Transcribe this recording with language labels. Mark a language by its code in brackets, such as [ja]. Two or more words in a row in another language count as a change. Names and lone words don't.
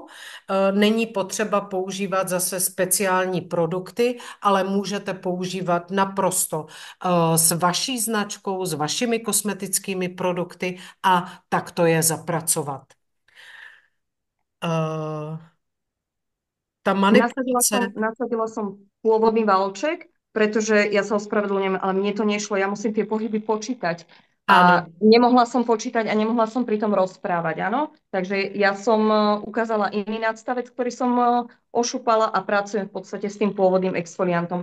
[cs] Není potřeba používat zase speciální produkty, ale můžete používat naprosto s vaší značkou, s vašimi kosmetickými produkty a takto je zapracovat. Ta manipulace... [sk] Nasadila som pôvodný valček, pretože ja sa ospravedlňujem, ale mne to nešlo. Ja musím tie pohyby počítať. A [cs] Ano. [sk] nemohla som počítať a nemohla som pritom rozprávať, áno? Takže ja som ukázala iný nadstavec, ktorý som ošúpala a pracujem v podstate s tým pôvodným exfoliantom.